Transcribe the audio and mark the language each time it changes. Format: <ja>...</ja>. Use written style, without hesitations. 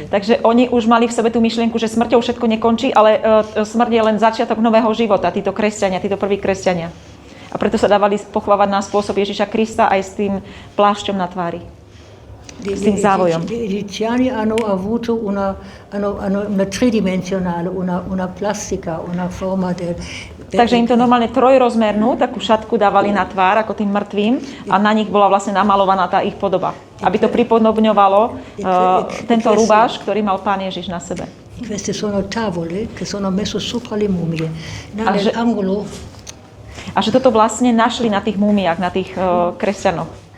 <sk>Takže oni už mali v sebe tú myšlienku, že smrťou všetko nekončí, ale smrť je len začiatok nového života, títo kresťania, títo prví kresťania. A preto sa dávali pochovávať na spôsob Ježiša Krista aj s tým plášťom na tvári. S tým závojom.</sk> <it>Gli egiziani hanno avuto una tridimensionale, una plastica, una forma del...</it> <sk>Takže im to normálne trojrozmernú takú šatku dávali na tvár ako tým mŕtvým a na nich bola vlastne namalovaná tá ich podoba. Aby to pripodobňovalo tento rúbaš, ktorý mal Pán Ježiš na sebe.</sk> <it>Queste sono tavole che sono messo sopra le mummie. Nell'angolo.</it> <sk>A že toto vlastne našli na tých múmiách, na tých kresťanoch.</sk>